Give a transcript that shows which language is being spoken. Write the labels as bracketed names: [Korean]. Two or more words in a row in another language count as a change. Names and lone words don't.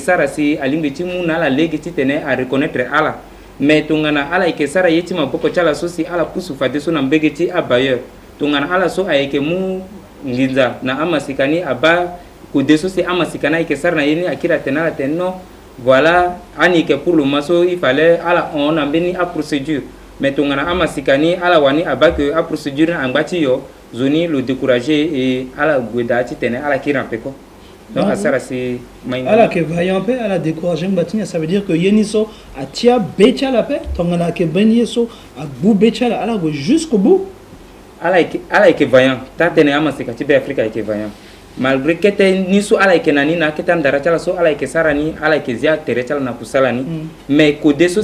[Sango] sara si alingbi ti mu na ala lege ti tene a reconnaître ala mais tongana ala yeke sara ye ti maboko ti ala so si ala pusu fade so na mbege ti abailleur tongana ala so ayeke mu nginza na amasika ni aba kode so si amasika na ayeke sara na ye ni akiri atene ala tene [French] non voilà [Sango] ani yeke [French] pour le moment [Sango] so [French] il fallait [Sango] ala on na mbeni a procédure mais tongana amasika ni ala wani abake a procédure na angba ti yo zoni lo décourager et ala gue da ti tene ala kiri ampe ko donc asara si maingo ala ke vaillant pe ala décourager mbatinya [French] ça veut dire que [Sango] yeni so atia becha la pe tongana ke benye so a bu becha la ala go [French] jusqu'au bout [Sango] ala yeke vaillant ta tene amasika ti be Afrika yeke vaillant malgré kete ni so ala yeke na ni na kete andara ti ala so ala yeke sara ni ala yeke zia tere ti ala na kusala ni mais kode so